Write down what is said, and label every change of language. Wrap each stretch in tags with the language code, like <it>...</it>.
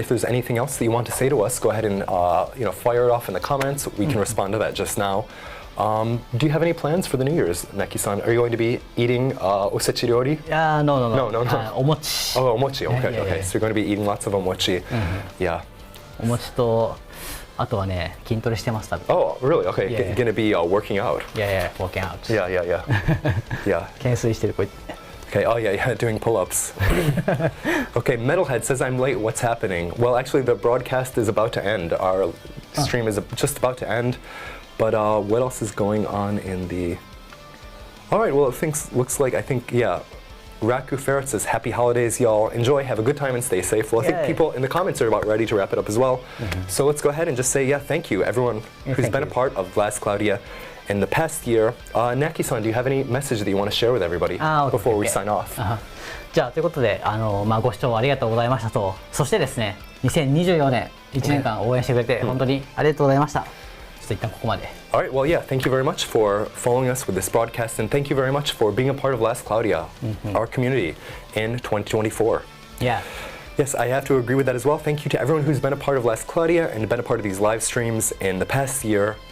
<en>If there's anything else that you want to say to us, go ahead and fire it off in the comments. We can respond to that just now. Do you have any plans for the New Year's, Knacky-san? Are you going to be eating osechi ryori? No. Omochi. Oh, omochi. Okay. So you're going to be eating lots of omochi. Yeah.</en> <ja>お餅とあとはね筋トレしてます多分。</ja> <en>Oh, really? Okay. Gonna be working out. Yeah, working out. Yeah. Yeah.</en> <ja>懸垂してるこうやって。</ja> <en>Okay, oh yeah, doing pull-ups. Okay, Metalhead says I'm late. What's happening? Well, actually, the broadcast is about to end. Our stream is just about to end. But what else is going on in the... All right, well, looks like, I think, yeah, Raku Ferret says, happy holidays, y'all. Enjoy, have a good time, and stay safe. Well, I think people in the comments are about ready to wrap it up as well. So let's go ahead and just say, yeah, thank you, everyone who's been a part of Last Cloudia in the past year. Knacky-san, do you have any message that you want to share with everybody before we sign off?</en> <ja>じゃあということでご視聴ありがとうございましたと。そしてですね、2024年1年間応援してくれて本当にありがとうございました。一旦ここまで。</ja> <en>All right, well, yeah, thank you very much for following us with this broadcast, and thank you very much for being a part of Last Cloudia, our community in 2024. Yeah. Yes, I have to agree with that as well. Thank you to everyone who's been a part of Last Cloudia and been a part of these live streams in the past year.</en>